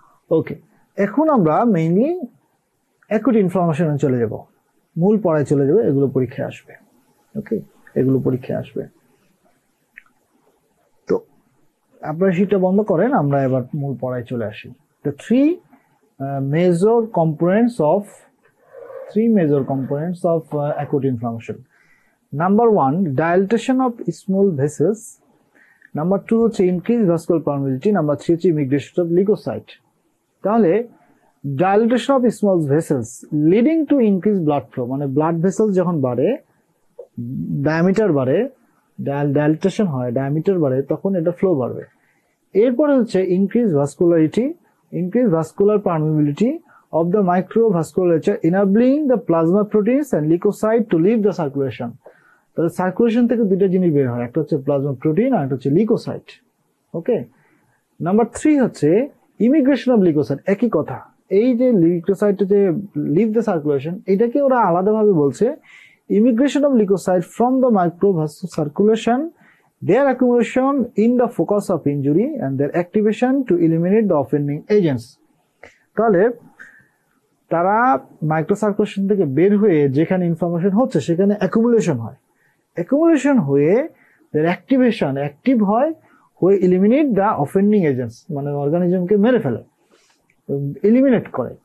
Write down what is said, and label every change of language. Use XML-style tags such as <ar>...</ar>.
<bn>ওকে, এখন আমরা mainly acute ইনফ্লামেশনে চলে যাব, মূল পড়ায় চলে যাব, এগুলো পরীক্ষায় আসবে। ওকে, এগুলো পরীক্ষায় আসবে। তো আপনারা শীটটা বন্ধ করেন, আমরা এবার মূল পড়ায় চলে আসি।</bn> <en>The major components of three major components of acute inflammation. Number one, dilatation of small vessels. Number two হচ্ছে increased vascular permeability. Number three হচ্ছে immigration of leukocyte.</en> <bn>তাহলে</bn> <en>dilatation of small vessels leading to increased blood flow,</en> <bn>মানে blood vessels যখন বাড়ে, diameter বাড়ে, ডায়ালিটেশন হয়, diameter বাড়ে, তখন এটা ফ্লো বাড়বে। এরপরে হচ্ছে</bn> <en>Increase vascularity, increase vascular permeability of the microvasculature enabling the plasma proteins and leukocyte to leave the circulation.</en> <bn>তাহলে সার্কুলেশন থেকে দুইটা জিনিস বের হয়, একটা হচ্ছে প্লাজমা প্রোটিন আর একটা হচ্ছে লিউকোসাইট। ওকে, নাম্বার 3 হচ্ছে ইমিগ্রেশন অফ লিউকোসাইট। একই কথা, এই যে লিউকোসাইট যে লিভ দ্য সার্কুলেশন, এটাকে ওরা আলাদাভাবে বলছে</bn> <en>immigration of leukocyte from the microvascular circulation, their accumulation in the focus of injury and their activation to eliminate the offending agents.</en> <bn>তাহলে তারা মাইক্রোসার্কুলেশন থেকে বের হয়ে যেখানে ইনফরমেশন হচ্ছে সেখানে অ্যাকুমুলেশন হয়, অ্যাকুমুলেশন হয়ে</bn> <en>their activation</en> <bn>অ্যাক্টিভ হয়, হয়ে</bn> <en>eliminate the offending agents,</en> <bn>মানে অর্গানিজমকে মেরে ফেলে, এলিমিনেট করে।</bn>